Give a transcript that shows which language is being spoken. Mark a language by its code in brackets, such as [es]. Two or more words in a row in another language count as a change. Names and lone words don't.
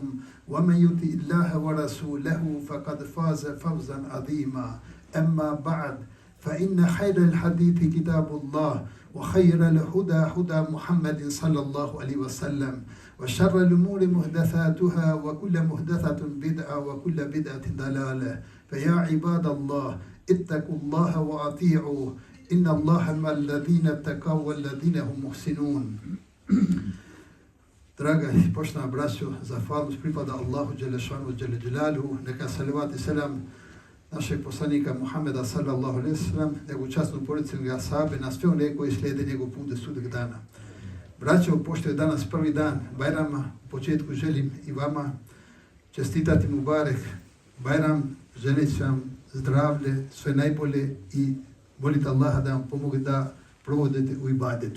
[ar] ومن يطع الله ورسوله فقد فاز فوزا عظيما أما بعد فإن خير الحديث كتاب الله وخير الهدى هدى محمد صلى الله عليه وسلم وشر الأمور محدثاتها وكل محدثة بدعة وكل بدعة ضلالة فيا عباد الله اتقوا الله وأطيعوه إن الله مع الذين اتقوا والذين هم محسنون. [bs] Draga i poštovana braćo, zahvalnost pripada Allahu Đelešanu Đeleđelaluhu, neka salavat i selam našeg poslanika Muhammeda [ar] صلى الله عليه وسلم, [bs] njegovu časnu porodicu i ashabe, na sve one koji slijede njegov put do sudnjeg dana. Braćo, pošto je danas prvi dan Bajrama, u početku želim i vama čestitati Mubarek Bajram, želeći vam zdravlje, sve najbolje i molite Allaha da vam pomogne da provodite u ibadetu.